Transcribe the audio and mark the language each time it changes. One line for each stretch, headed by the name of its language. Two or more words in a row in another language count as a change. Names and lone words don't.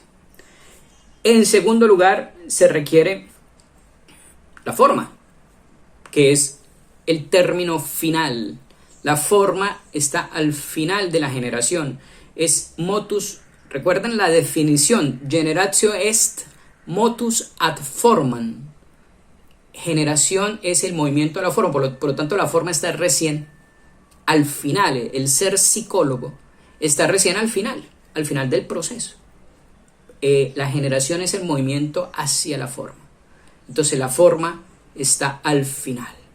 Spanish: En segundo lugar, se requiere la forma, que es el término final. La forma está al final de la generación. Es motus, recuerden la definición,
Latin: generatio est motus ad formam.
Spanish: Generación es el movimiento de la forma, por lo tanto la forma está recién al final. El ser psicólogo está recién al final del proceso. La generación es el movimiento hacia la forma. Entonces la forma está al final.